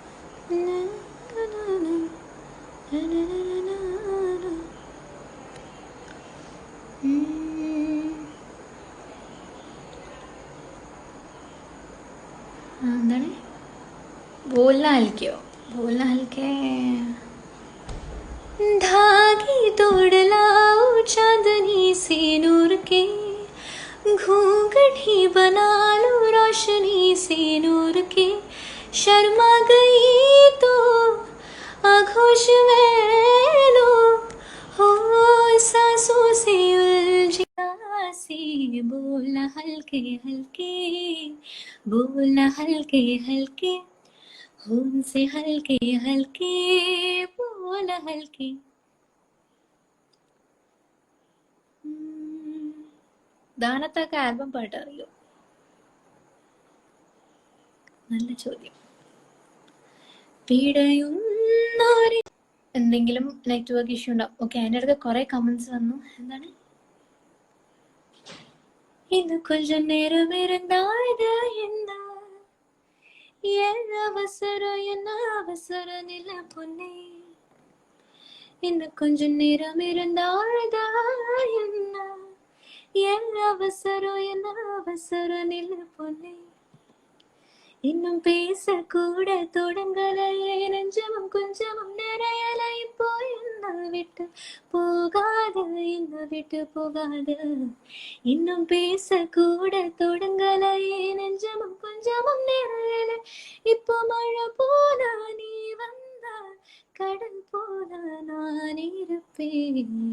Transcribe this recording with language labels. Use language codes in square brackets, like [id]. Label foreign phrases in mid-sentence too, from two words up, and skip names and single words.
[ml] എന്താണ്? [hi] बोलना हल्के हो? बोलना हल्के. धागे तोड़ लाओ चांदनी से नूर के, घूंघट ही बना लो रोशनी से नूर के. शर्मा गई तो आगोश में लो, हो सांसों से उलझा सी. बोलना हल्के हल्के, बोलना हल्के हल्के, उनसे हल्के हल्के बोला हल्के. [ml] ദാനത്തൊക്കെ ആൽബം പാട്ട് അറിയോ? നല്ല ചോദ്യം. പിടയുന്നൊരു എന്തെങ്കിലും നെറ്റ്വർക്ക് ഇഷ്യൂ ഉണ്ടാവും. ഓക്കെ, അതിൻ്റെ അടുത്ത് കുറെ കമന്റ്സ് വന്നു. എന്താണ്? [ta] இன்னும் கொஞ்சம் நேரம் இருந்தாது என்ன அவசரம் என்ன அவசரம் நில பொன்னே இன்னும் கொஞ்சம் நேரம் இருந்தாதா என்ன அவசரம் என்ன அவசரம் நில பொன்னே இன்னும் பேச கூட தொடங்கலையே நெஞ்சமும் கொஞ்சமும் நிறையல இப்போ என்ன விட்டு போகாது என்ன விட்டு போகாது இன்னும் பேச கூட தொடங்கலையே நெஞ்சமும் கொஞ்சமும் நிறையல இப்போ மழை போல நீ வந்தா கடல் போல நான் இருப்பேன்